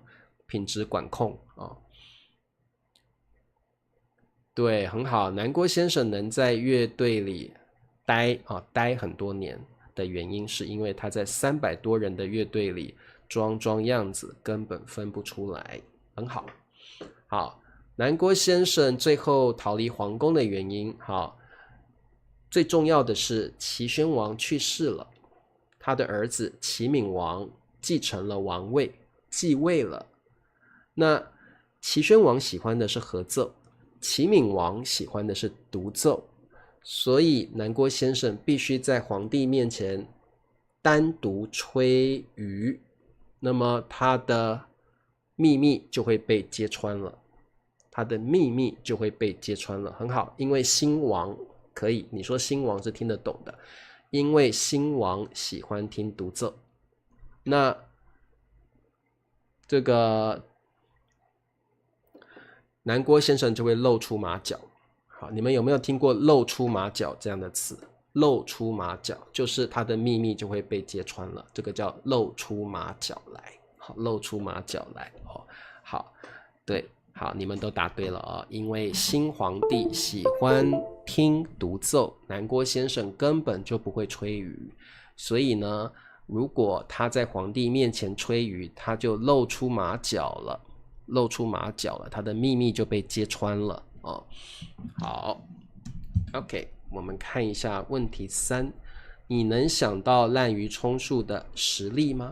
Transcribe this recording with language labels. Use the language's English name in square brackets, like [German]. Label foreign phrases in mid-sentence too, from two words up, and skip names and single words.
[Chinese] 品質管控啊，對，很好。南郭先生能在樂隊裡待很多年的原因，是因為他在300多人的樂隊裡裝樣子，根本分不出來，很好。好，南郭先生最後逃離皇宮的原因，好，最重要的是齊宣王去世了，他的兒子齊閔王繼承了王位，繼位了。那齊宣王喜歡的是合奏，齊閔王喜歡的是獨奏，所以南郭先生必須在皇帝面前單獨吹竽，那麼他的秘密就會被揭穿了，很好，因為新王可以，你說新王是聽得懂的，因為新王喜歡聽獨奏，那這個南郭先生就會露出馬腳。好，你們有沒有聽過露出馬腳這樣的詞？露出馬腳就是他的秘密就會被揭穿了，這個叫露出馬腳來。好，露出馬腳來哦。好，對，好，你們都答对了哦。因為新皇帝喜歡聽獨奏，南郭先生根本就不會吹竽，所以呢，如果他在皇帝面前吹竽，他就露出馬腳了，他的秘密就被揭穿了哦。好 ，OK， 我們看一下問題3，你能想到濫竽充數的實例嗎？